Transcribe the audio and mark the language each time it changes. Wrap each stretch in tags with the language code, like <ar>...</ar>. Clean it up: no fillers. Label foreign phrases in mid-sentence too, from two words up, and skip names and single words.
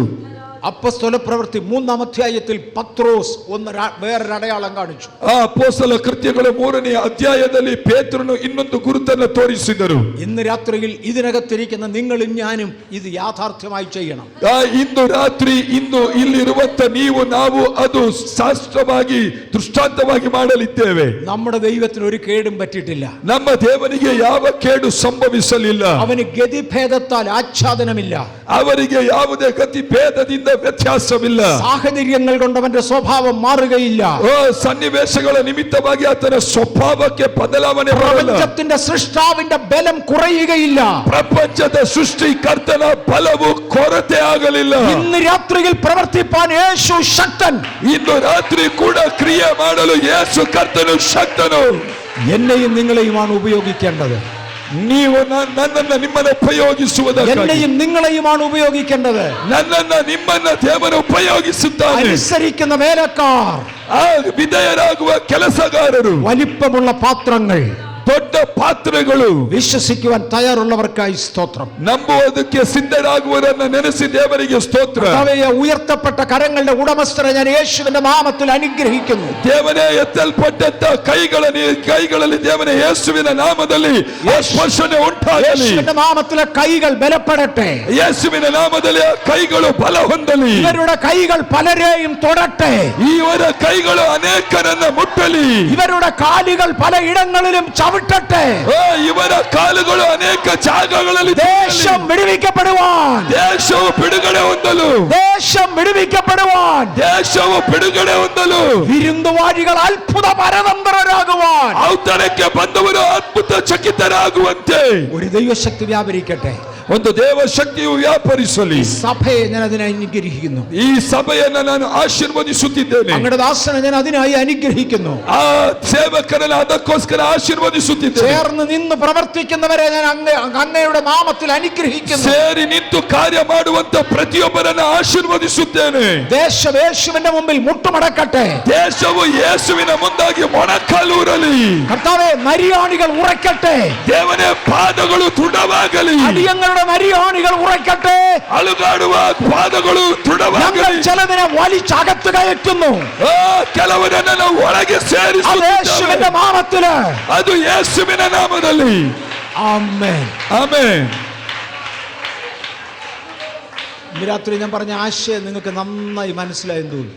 <ml>അപ്പോസ്തല പ്രവൃത്തി 3-ാം അധ്യായത്തിൽ പത്രോസ് വേറൊരു അടയാളം കാണിച്ചു.</ml> <kn>ಆ ಅಪೊಸ್ತಲ ಕೃತ್ಯಗಳ 3ನೇ ಅಧ್ಯಾಯದಲ್ಲಿ ಪೇತ್ರನು ಇನ್ನೊಂದು ಗುರುತನ್ನು ತೋರಿಸಿದರು.</kn> <ml>ഇന്ന് രാത്രിയിൽ ഇതിനകത്തിരിക്കുന്ന നിങ്ങളും ഞാനും ഇത് യാഥാർത്ഥ്യമായി ചെയ്യണം.</ml> <kn>ಇಂದು ರಾತ್ರಿ ಇಂದು ಇಲ್ಲಿರುವಂತ ನೀವು ನಾವು ಅದು ಶಾಸ್ತ್ರವಾಗಿ ದೃಷ್ಟಾಂತವಾಗಿ ಮಾಡಲಿದ್ದೇವೆ.</kn> <ml>നമ്മുടെ ദൈവത്തിന് ഒരു കേടും പറ്റിയിട്ടില്ല.</ml> <kn>ನಮ್ಮ ದೇವನಿಗೆ ಯಾವ ಕೇಡು ಸಂಭವಿಸಲಿಲ್ಲ.</kn> <ml>അവന് ഗതിഭേദത്താൽ ആച്ഛാദനമില്ല.</ml> <kn>ಅವರಿಗೆ ಯಾವುದೇ ಗತಿ ಭೇದದಿಂದ ವ್ಯತ್ಯಾಸವಿಲ್ಲ.</kn> <ml>സാഹചര്യങ്ങൾ കൊണ്ട് അവന്റെ സ്വഭാവം മാറുകയില്ല.</ml> <kn>ಸನ್ನಿವೇಶಗಳ ನಿಮಿತ್ತವಾಗಿ ಆತನ ಸ್ವಭಾವಕ್ಕೆ ಬದಲಾವಣೆ ಬರಲ್ಲ.</kn> <ml>പ്രപഞ്ചത്തിന്റെ സൃഷ്ടാവിന്റെ ബലം കുറയുകയില്ല.</ml> <kn>ಪ್ರಪಂಚದ ಸೃಷ್ಟಿಕರ್ತನ ಬಲವು ಕೊರತೆ ಆಗಲಿಲ್ಲ.</kn> <ml>ഇന്ന് രാത്രിയിൽ പ്രവർത്തിപ്പാൻ യേശു ശക്തൻ.</ml> <kn>ಇಂದು ರಾತ್ರಿ ಕೂಡ ಕ್ರಿಯೆ ಮಾಡಲು ಯೇಸು ಕರ್ತನು ಶಕ್ತನು.</kn> <ml>എന്നെയും നിങ്ങളെയുമാണ് ഉപയോഗിക്കേണ്ടത്.</ml> <kn>ನೀವು ನನ್ನನ್ನು ನಿಮ್ಮನ್ನು ಉಪಯೋಗಿಸುವುದಕ್ಕಾಗಿ,</kn> <ml>എന്നെയും നിങ്ങളെയുമാണ് ഉപയോഗിക്കേണ്ടത്.</ml> <kn>ನನ್ನನ್ನು ನಿಮ್ಮನ್ನು ದೇವರು ಉಪಯೋಗಿಸುತ್ತಾನೆ.</kn> <ml>അനുസരിക്കുന്ന വേലക്കാർ,</ml> <kn>ಆ ವಿಧೇಯರಾಗುವ ಕೆಲಸಗಾರರು,</kn> <ml>വലിപ്പമുള്ള പാത്രങ്ങൾ,</ml> <kn>ದೊಡ್ಡ ಪಾತ್ರೆಗಳು.</kn> <ml>വിശ്വസിക്കുവാൻ തയ്യാറുള്ളവർക്കായി സ്തോത്രം.</ml> <kn>ನಂಬುವುದಕ್ಕೆ ಸಿದ್ಧರಾಗುವವರನ್ನು ನೆನೆಸಿ ದೇವರಿಗೆ ಸ್ತೋತ್ರ.</kn> <ml>കർത്താവേ, ഉയർത്തപ്പെട്ട കരങ്ങളുടെ ഉടമസ്ഥരെ ഞാൻ യേശുവിന്റെ നാമത്തിൽ അനുഗ്രഹിക്കുന്നു.</ml> <kn>ದೇವನೇ ಎತ್ತಲ್ಪಟ್ಟಂತ ಕೈಗಳಲ್ಲಿ ದೇವನೇ ಯೇಸುವಿನ ನಾಮದಲ್ಲಿ ಸ್ಪರ್ಶನೆ ಉಂಟಾಗಲಿ.</kn> <ml>യേശുവിന്റെ നാമത്തിലെ കൈകൾ ബലപ്പെടട്ടെ.</ml> <kn>ಯೇಸುವಿನ ನಾಮದಲ್ಲಿ ಕೈಗಳು ಬಲ ಹೊಂದಲಿ.</kn> <ml>ഇവരുടെ കൈകൾ പലരെയും തൊടട്ടെ.</ml> <kn>ಇವರ ಕೈಗಳು ಅನೇಕರನ್ನ ಮುಟ್ಟಲಿ.</kn> <ml>ഇവരുടെ കാലുകൾ പലയിടങ്ങളിലും ചവിട്ടട്ടെ.</ml> <kn>ಇವರ ಕಾಲುಗಳು ಅನೇಕ ಜಾಗಗಳಲ್ಲಿ</kn> <ml>ദേശം വിടുവിക്കപ്പെടുവാൻ,</ml> <kn>ದೇಶವು ಬಿಡುಗಡೆ ಹೊಂದಲು,</kn> <ml>ദേശം വിടുവിക്കപ്പെടുവാൻ,</ml> <kn>ದೇಶವು ಬಿಡುಗಡೆ ಹೊಂದಲು,</kn> <ml>വിരുന്നുവാഴികൾ അത്ഭുത പരതന്ത്രരാകുവാൻ,</ml> <kn>ಔತಣಕ್ಕೆ ಬಂದವರು ಅದ್ಭುತ ಚಕಿತರಾಗುವಂತೆ</kn> <ml>ഒരു ദൈവശക്തി വ്യാപരിക്കട്ടെ.</ml> <kn>ಒಂದು ದೇವ ಶಕ್ತಿಯು ವ್ಯಾಪರಿಸಲಿ.</kn> <ml>സഭയെ ഞാൻ അതിനെ അനുഗ്രഹിക്കുന്നു.</ml> <kn>ಈ ಸಭೆಯನ್ನು ನಾನು ಆಶೀರ್ವದಿಸುತ್ತಿದ್ದೇನೆ.</kn> <ml>അങ്ങയുടെ ദാസനെ ഞാൻ അതിനായി അനുഗ്രഹിക്കുന്നു.</ml> <kn>ಆ ಸೇವಕರನ್ನು ಅದಕ್ಕೋಸ್ಕರ ಆಶೀರ್ವದಿಸುತ್ತಿದ್ದೇನೆ.</kn> <ml>ചേർന്ന് നിന്ന് പ്രവർത്തിക്കുന്നവരെ ഞാൻ അങ്ങയുടെ നാമത്തിൽ അനുഗ്രഹിക്കുന്നു.</ml> <kn>ಸೇರಿ ನಿಂತು ಕಾರ್ಯ ಮಾಡುವಂತ ಪ್ರತಿಯೊಬ್ಬರನ್ನು ಆಶೀರ್ವದಿಸುತ್ತೇನೆ.</kn> <ml>ദേശം യേശുവിന്റെ മുമ്പിൽ മുട്ടുമടക്കട്ടെ.</ml> <kn>ದೇಶವು ಯೇಸುವಿನ ಮುಂದಾಗಿ ಮೊಣಕಾಲೂರಲಿ.</kn> <ml>കർത്താവേ, മരിയാണികൾ ഉറക്കട്ടെ.</ml> <kn>ದೇವನೇ ಪಾದಗಳು ದೃಢವಾಗಲಿ.</kn> <ml>അടിയങ്ങളുടെ മരിയാണികൾ ഉറക്കട്ടെ.</ml> <kn>ಅಲುಗಾಡುವ ಪಾದಗಳು ದೃಢವಾಗಲಿ.</kn> <ml>ഞങ്ങൾ ചിലതിനെ വലിച്ചകത്ത് കയറ്റുന്നു.</ml> <kn>ಕೆಲವರನ್ನು ನಾವು ಒಳಗೆ ಸೇರಿಸುತ್ತೇವೆ.</kn> <ml>യേശുവിന്റെ നാമത്തില്.</ml> <kn>ಅದು ಯೇಸುವಿನ ನಾಮದಲ್ಲಿ.</kn> <ml>ആമേൻ.</ml> <kn>ಆಮೆನ್.</kn> <ml>ഇന്ന് രാത്രി ഞാൻ പറഞ്ഞ ആശയം നിങ്ങൾക്ക് നന്നായി മനസ്സിലായെന്ന് തോന്നുന്നു.</ml>